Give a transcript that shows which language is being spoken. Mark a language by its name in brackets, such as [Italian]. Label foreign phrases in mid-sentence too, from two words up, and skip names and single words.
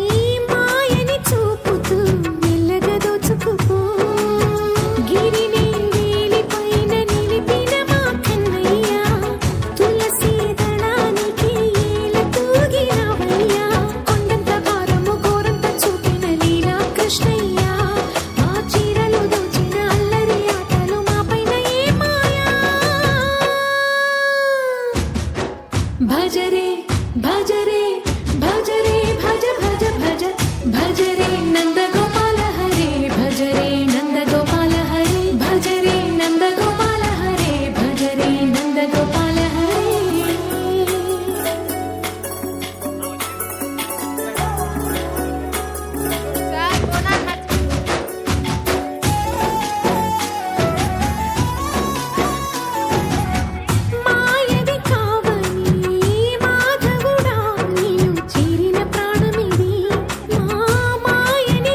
[Telugu] మాయని చూపుతూ మెల్లగా దోచుకుపో గిరిని వేలిపైన నిలిపిన మా కన్నయ్య తులసి దళానికి ఏల తూగినవయ్యా కొండంత భారము గోరంత చూపిన లీలా కృష్ణయ్య మా చీరలు దోచిన అల్లరి ఆటలు మాపైన ఏ మాయా [Sanskrit] भज रे भज रे भज रे भज भज भज भज रे नंदगोपाल हरे भज रे नंदगोपाल हरे भज रे नंदगोपाल हरे भज रे नंदगोपाल हरे [Telugu] మాయది కావని మాధవుడా నీను చేరిన ప్రాణమిది మా మాయని